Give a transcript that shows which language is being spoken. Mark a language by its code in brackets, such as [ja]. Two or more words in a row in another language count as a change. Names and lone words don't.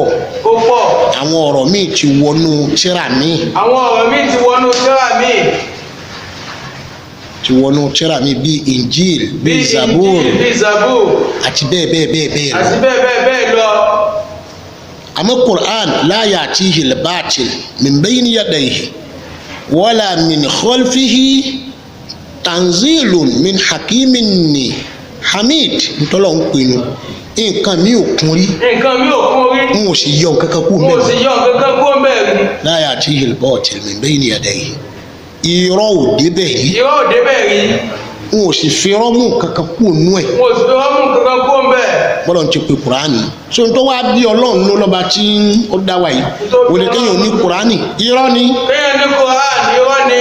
[yo] Ó pọ̀. Àwọn ọ̀rọ̀ míì ti wọnú tírà míì. Àwọn ọ̀rọ̀ míì ti wọnú tírà míì. Ti wọnú tírà míì bíi Injil, bíi Zabur. Bíi Zabur. Àti bẹ́ẹ̀ bẹ́ẹ̀ bẹ́ẹ̀ bẹ́ẹ̀ lọ. Àti bẹ́ẹ̀ bẹ́ẹ̀ bẹ́ẹ̀ lọ. [ar] Àmọ́ Qur'an لا يأتيه الباطل من بين يديه ولا من خلفه تنزيل من حكيم حميد [yo] ntọ́lọ́ ń pinnu nǹkan mi ò kún rí. Nǹkan mi ò kún rí. N ò sì yọ nǹkan kan kú mẹ́rin. N ò sì yọ nǹkan kan kú mẹ́rin. [ar] لا يأتيه الباطل من بين يديه. [yo] Irọ́ ò débẹ̀ rí. Irọ́ ò débẹ̀ rí. N ò sì fi rọ́mù kankan kú nú ẹ̀. N ò sì fi rọ́mù kankan kú bẹ́ẹ̀. Bọ́lá ti pe Kùránì. So n tó wá bí Ọlọ́run ló lọ́ba tí ó dá wa yìí. Òde kéèyàn ní Kùránì. Irọ́ ni. Kéèyàn ní Kùránì irọ́ ni.